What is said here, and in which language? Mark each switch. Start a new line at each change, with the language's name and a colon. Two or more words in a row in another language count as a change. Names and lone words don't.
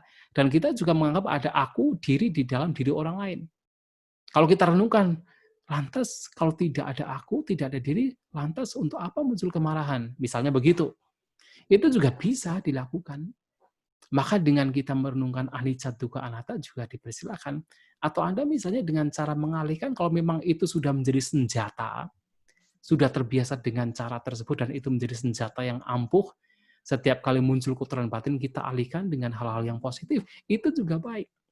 Indonesian: Dan kita juga menganggap ada aku, diri di dalam diri orang lain. Kalau kita renungkan, lantas kalau tidak ada aku, tidak ada diri, lantas untuk apa muncul kemarahan? Misalnya begitu. Itu juga bisa dilakukan. Maka dengan kita merenungkan
Pali: anicca, dukkha, anatta
Indonesian: juga dipersilakan. Atau Anda misalnya dengan cara mengalihkan, kalau memang itu sudah menjadi senjata, sudah terbiasa dengan cara tersebut, dan itu menjadi senjata yang ampuh, setiap kali muncul kotoran batin, kita alihkan dengan hal-hal yang positif, itu juga baik.